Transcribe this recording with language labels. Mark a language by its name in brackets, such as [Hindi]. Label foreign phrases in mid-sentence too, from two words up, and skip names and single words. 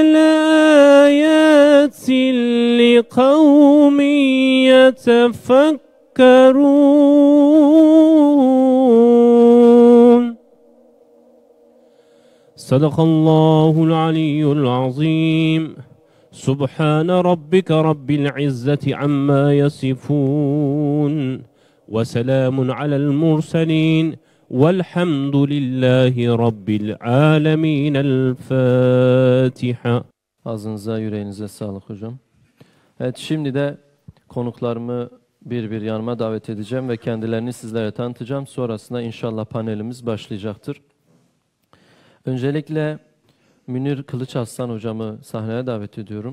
[Arabic] لآيات لقوم يتفكرون صدق الله العلي العظيم سبحان ربك رب العزة عما يصفون وسلام على المرسلين والحمد لله رب العالمين. الفاتحة. [Turkish] Ağzınıza, yüreğinize sağlık hocam. Evet, şimdi de konuklarımı bir bir yanıma davet edeceğim ve kendilerini sizlere tanıtacağım. Sonrasında inşallah panelimiz başlayacaktır. Öncelikle Münir Kılıçarslan hocamı sahneye davet ediyorum.